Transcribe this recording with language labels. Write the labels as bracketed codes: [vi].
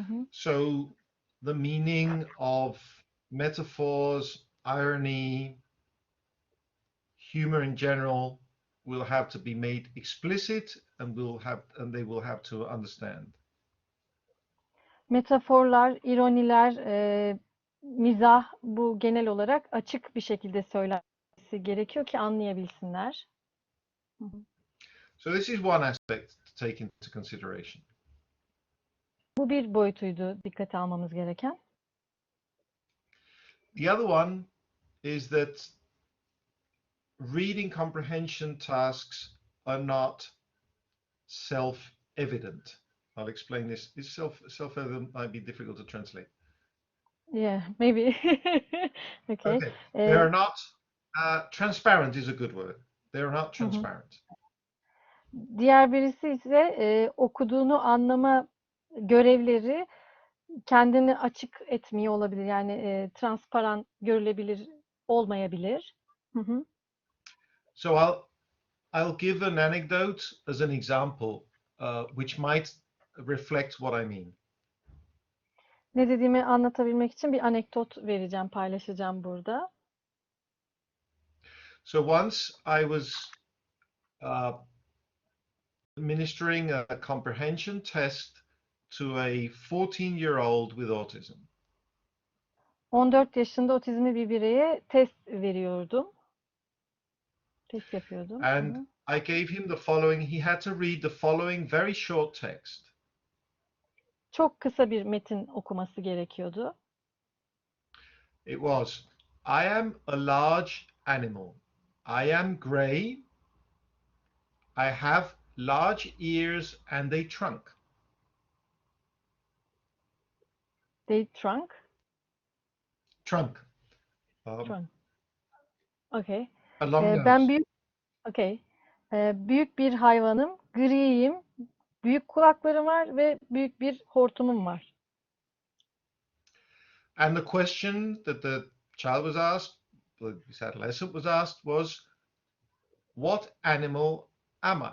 [en] So the meaning of metaphors, irony, humor in general will have to be made explicit, and they will have to understand. [tr] Metaforlar, ironiler, mizah, bu genel olarak açık bir şekilde söylenmesi gerekiyor ki anlayabilsinler. [en] So this is one aspect to take into consideration. [tr] Bu bir boyutuydu dikkate almamız gereken. [en] The other one is that reading comprehension tasks are not self-evident. I'll explain this. This self-evident might be difficult to translate. Yeah, maybe. Okay. They are not transparent is a good word. They are not transparent. [tr] Diğer birisi ise okuduğunu anlama görevleri kendini açık etmiyor olabilir. Yani transparan görülebilir olmayabilir. [en] So I'll give an anecdote as an example, which might reflect what I mean. [tr] Ne dediğimi anlatabilmek için bir anekdot vereceğim, paylaşacağım burada. [en] So once I was administering a comprehension test to a 14-year-old with autism. [tr] 14 yaşında otizmli bir bireye test veriyordum. Test yapıyordum. [en] And I gave him the following. He had to read the following very short text. [tr] Çok kısa bir metin okuması gerekiyordu. [en] It was, I am a large animal. I am grey. I have large ears and a trunk. They trunk? Trunk. Trunk. Okay. A long nose. [tr] Ben büyük bir hayvanım, griyim, büyük kulaklarım var ve büyük bir hortumum var. [en] And the question that the child was asked, this adolescent was asked, was, what animal am I?